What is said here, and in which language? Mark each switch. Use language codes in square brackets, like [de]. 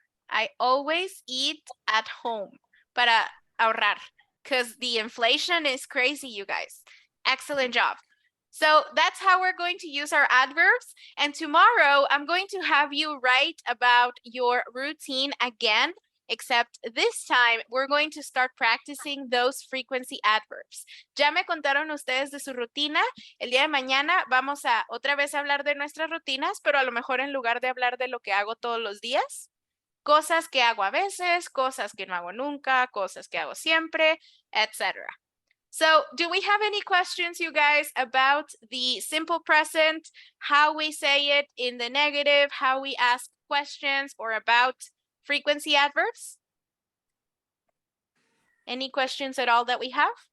[en] I always eat at home [es] para ahorrar [en] because the inflation is crazy, you guys. Excellent job. So that's how we're going to use our adverbs. And tomorrow I'm going to have you write about your routine again, except this time we're going to start practicing those frequency adverbs. [es] Ya me contaron ustedes de su rutina. El día de mañana vamos a otra vez hablar de nuestras rutinas, pero a lo mejor en lugar de hablar de lo que hago todos los días, cosas que hago a veces, cosas que no hago nunca, cosas que hago siempre, etc. [en] So, do we have any questions, you guys, about the simple present, how we say it in the negative, how we ask questions, or about frequency adverbs? Any questions at all that we have?